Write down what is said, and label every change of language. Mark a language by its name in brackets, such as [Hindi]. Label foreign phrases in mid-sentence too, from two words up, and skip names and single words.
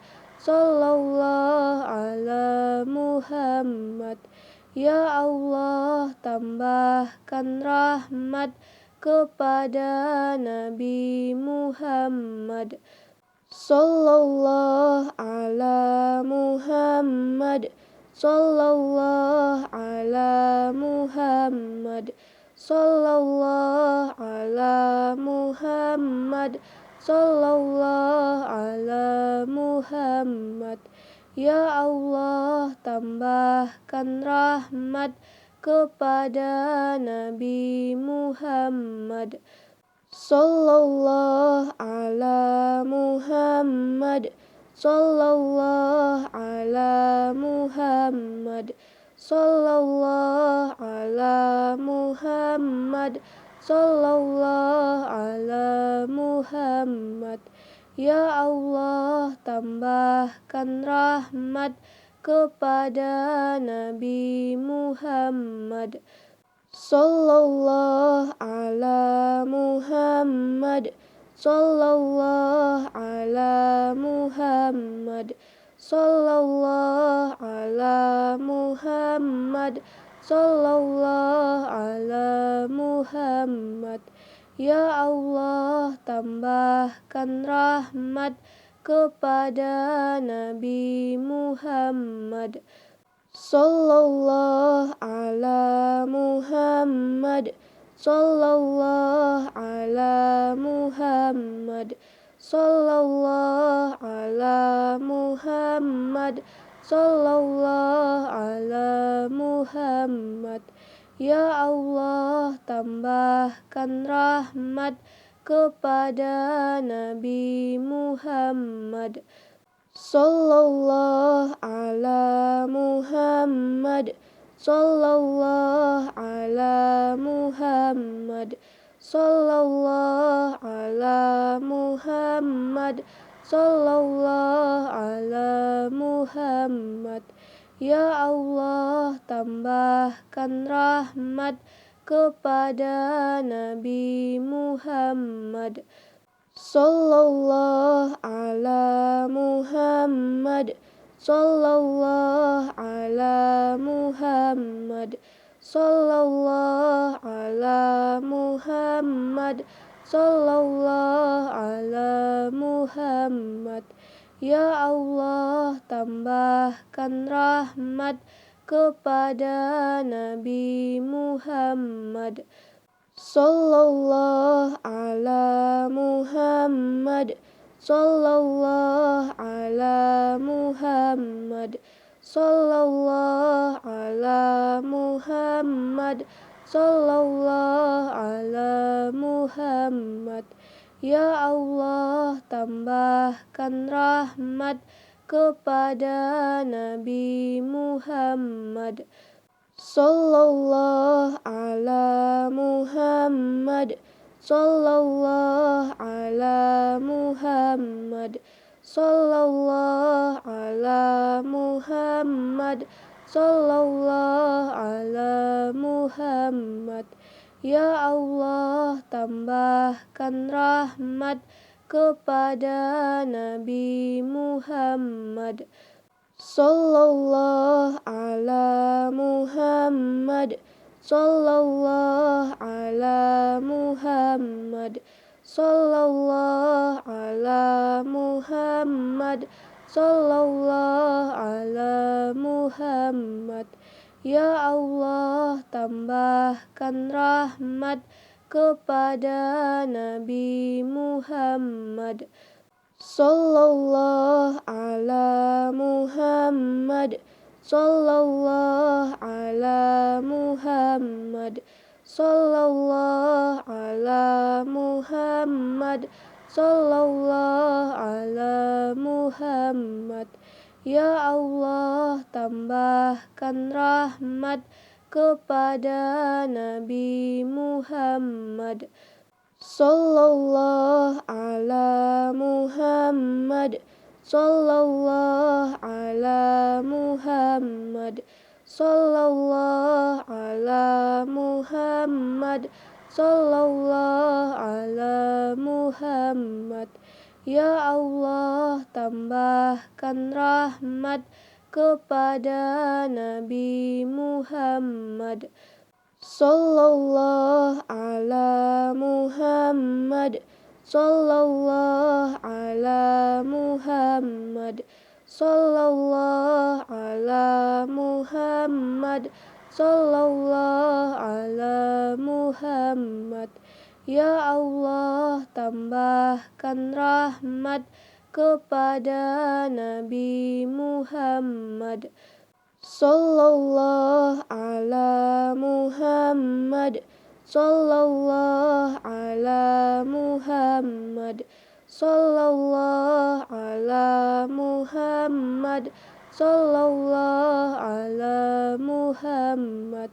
[Arabic] صلى الله على محمد. [Indonesian] Ya Allah, tambahkan rahmat kepada Nabi Muhammad. [Arabic] صلى الله على محمد. صلى الله على محمد. صلى الله على محمد. صلى الله على محمد. [Indonesian] Ya Allah, tambahkan rahmat kepada Nabi Muhammad. [Arabic] صلى الله على محمد. صلى الله على محمد. صلى الله على محمد. صلى الله على محمد. [Indonesian] Ya Allah, tambahkan rahmat kepada Nabi Muhammad. [Arabic] صلى الله على محمد. صلى الله على محمد. صلى الله على محمد. صلى الله على محمد. [Indonesian] Ya Allah, tambahkan rahmat kepada Nabi Muhammad. [Arabic] صلى الله على محمد. صلى الله على محمد. صلى الله على محمد. صلى الله على محمد. [Indonesian] Ya Allah, tambahkan rahmat kepada Nabi Muhammad. [Arabic] صلى الله على محمد. صلى الله على محمد. صلى الله على محمد. صلى الله على محمد. [Indonesian] Ya Allah, tambahkan rahmat kepada Nabi Muhammad. [Arabic] صلى الله على محمد. صلى الله على محمد. صلى الله على محمد. صلى الله على محمد. [Indonesian] Ya Allah, tambahkan rahmat kepada Nabi Muhammad. [Arabic] صلى الله على محمد. صلى الله على محمد. صلى الله على محمد. صلى الله على محمد. [Indonesian] Ya Allah, tambahkan rahmat kepada Nabi Muhammad. [Arabic] صلى الله على محمد. صلى الله على محمد. صلى الله على محمد. صلى الله على محمد. [Indonesian] Ya Allah, tambahkan rahmat kepada Nabi Muhammad. [Arabic] صلى الله على محمد. صلى الله على محمد، صلى الله على محمد، صلى الله على محمد. [Indonesian] Ya Allah, tambahkan rahmat kepada Nabi Muhammad, [Arabic] صلى الله على محمد، صلى الله على محمد، صلى الله على محمد، صلى الله على محمد. [Indonesian] Ya Allah, tambahkan rahmat kepada Nabi Muhammad, [Arabic] صلى الله على محمد، صلى الله على محمد، صلى الله على محمد، صلى الله على محمد. [Indonesian] Ya Allah, tambahkan rahmat kepada Nabi Muhammad, [Arabic] صلى الله على محمد، صلى الله على محمد، صلى الله على محمد، صلى الله على محمد. [Indonesian] Ya Allah, tambahkan rahmat kepada Nabi Muhammad, [Arabic] صلى الله على محمد، صلى الله على محمد، صلى الله على محمد، صلى الله على محمد.